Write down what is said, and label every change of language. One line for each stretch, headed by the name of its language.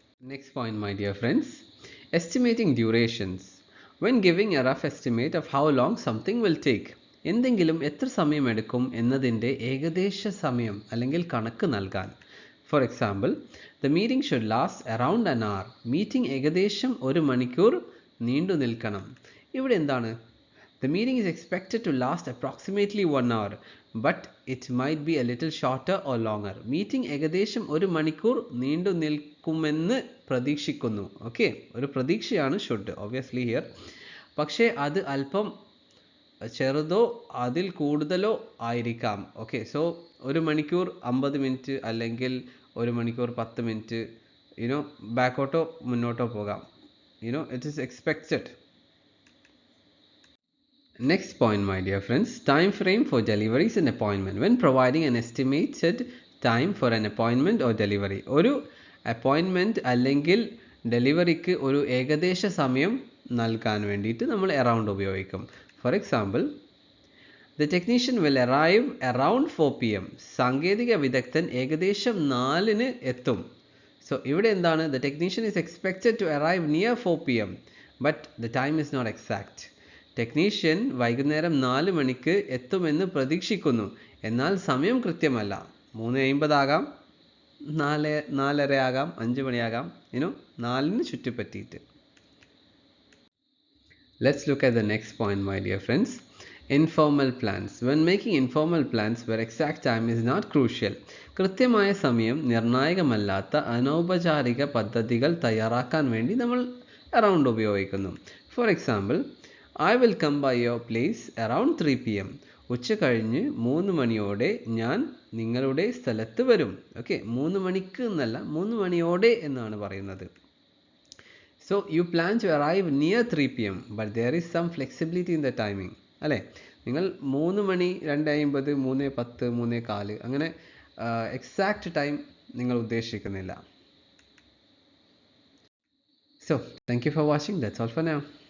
English: Next point my dear friends, estimating durations when giving a rough estimate of how long something will take.
Malayalam: എന്തെങ്കിലും എത്ര സമയമെടുക്കും എന്നതിൻ്റെ ഏകദേശ സമയം അല്ലെങ്കിൽ കണക്ക് നൽകാൻ.
English: For example, the meeting should last around an hour.
Malayalam: Meeting ഏകദേശം 1 മണിക്കൂർ നീണ്ടു നിൽക്കണം. ഇവിടെ എന്താണ്?
English: The meeting is expected to last approximately 1 hour, but it might be a little shorter or longer.
Malayalam: Meeting ഏകദേശം 1 മണിക്കൂർ നീണ്ടു നിൽക്കുമെന്ന് പ്രതീക്ഷിക്കുന്നു. ഓക്കെ, ഒരു പ്രതീക്ഷയാണ് ഷുഡ് obviously here, പക്ഷേ അത് അല്പം ചെറുതോ അതിൽ കൂടുതലോ ആയിരിക്കാം. ഓക്കെ, സോ 1 മണിക്കൂർ 50 മിനിറ്റ് അല്ലെങ്കിൽ 1 മണിക്കൂർ 10 മിനിറ്റ്, ബാക്കോട്ടോ മുന്നോട്ടോ പോകാം.
English: it is expected. Next point my dear friends, time frame for deliveries and appointment. When providing an estimated time for an appointment or delivery,
Malayalam: ഒരു അപ്പോയിൻമെൻറ്റ് അല്ലെങ്കിൽ ഡെലിവറിക്ക് ഒരു ഏകദേശ സമയം നൽകാൻ വേണ്ടിയിട്ട് നമ്മൾ അറൗണ്ട് ഉപയോഗിക്കും.
English: For example, the technician will arrive around 4 p.m.
Malayalam: സാങ്കേതിക വിദഗ്ധൻ ഏകദേശം 4-ന് എത്തും. സോ ഇവിടെ എന്താണ്?
English: The technician is expected to arrive near 4 p.m. But the time is not exact.
Malayalam: Technician വൈകുന്നേരം 4 മണിക്ക് എത്തുമെന്ന് പ്രതീക്ഷിക്കുന്നു, എന്നാൽ സമയം കൃത്യമല്ല. 3:50 ആകാം, 4:30 ആകാം, 5 മണിയാകാം, 4-ന് ചുറ്റിപ്പറ്റിയിട്ട്.
English: Let's look at the next point, my dear friends. Informal plans. When making informal plans where exact time is not crucial,
Malayalam: കൃത്യമായ സമയം നിർണായകമല്ലാത്ത അനൗപചാരിക പദ്ധതികൾ തയ്യാറാക്കാൻ വേണ്ടി നമ്മൾ around ഉപയോഗിക്കുന്നു.
English: For example, I will come by your place around 3 PM.
Malayalam: ഉച്ച കഴിഞ്ഞ് 3 മണിയോടെ ഞാൻ നിങ്ങളുടെ സ്ഥലത്ത് വരും. ഓക്കെ, 3 മണിക്ക് എന്നല്ല, 3 മണിയോടെ എന്നാണ് പറയുന്നത്.
English: So you plan to arrive near 3 PM, but there is some flexibility in the timing.
Malayalam: അല്ലേ, നിങ്ങൾ 3 മണി, 2:50, 3:10, 3:15 അങ്ങനെ എക്സാക്റ്റ് ടൈം നിങ്ങൾ ഉദ്ദേശിക്കുന്നില്ല.
English: So thank you for watching. That's all for now.